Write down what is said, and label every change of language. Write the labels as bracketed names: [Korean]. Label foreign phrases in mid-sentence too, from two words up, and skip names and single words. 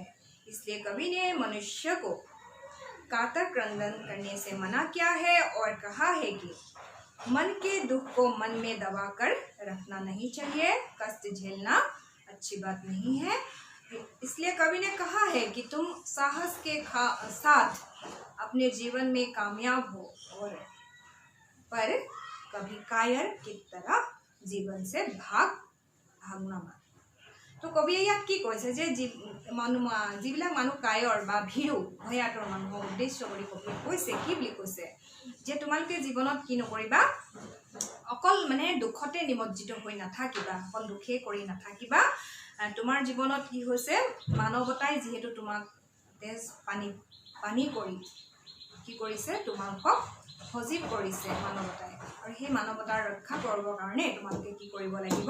[Hindi] इसलिए कवि ने मनुष्य को कातर क्रंदन करने से मना किया है और कहा है कि मन के दुख को मन में दबा कर रखना नहीं चाहिए, कष्ट झेलना अच्छी बात नहीं है। इसलिए कवि ने कहा है कि तुम साहस के साथ अपने जीवन में कामयाब हो और पर कभी कायर की तरह जीवन से भागना मत। [Assamese] तो कविয়ে ইয়াত কি কৈছে যে যিবিলাক মানুহ কায়ৰ বা ভীৰু ভয়াতৰ মানুহক উদ্দেশ্য কৰি কবিয়ে কৈছে কি বুলি কৈছে যে তোমালোকে জীৱনত কি নকৰিবা, অকল মানে দুখতে নিমজ্জিত হৈ নাথাকিবা, অকল দুখে কৰি নাথাকিবা। তোমাৰ জীৱনত কি হৈছে, মানৱতাই যিহেতু তোমাক তেজ পানী কৰি কি কৰিছে, তোমালোকক সজীৱ কৰিছে মানৱতাই আৰু সেই মানৱতাৰ ৰক্ষা কৰিবৰ কাৰণে তোমালোকে কি কৰিব লাগিব